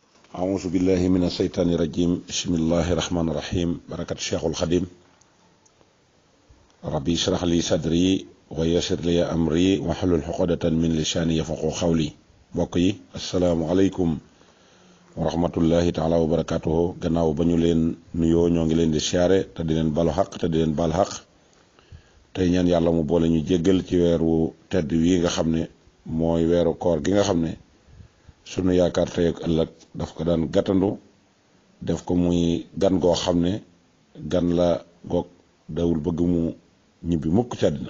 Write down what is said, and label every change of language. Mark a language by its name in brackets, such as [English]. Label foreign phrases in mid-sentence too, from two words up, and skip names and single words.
[Arabic] أعوذ بالله من الشيطان الرجيم بسم الله الرحمن الرحيم بركة الشيخ الخديم ربي اشرح لي صدري ويسر لي أمري واحلل عقدة من لساني يفقهوا قولي بقي السلام عليكم ورحمة الله تعالى وبركاته [Wolof] gannaaw ba ñu leen nuyoo ñoo ngi leen di siyaare te di leen balu xaq te di leen bal xaq tey ñaan yàlla mu boole ñu jéggal ci weeru tedd wi nga xam ne mooy weeru koor gi nga xam ne sunu yaakaar tey ak ëllëg daf ko daan gàttandu def ko muy gan goo xam ne gan la goog dawul bëgg mu ñibbi mukk ci àddina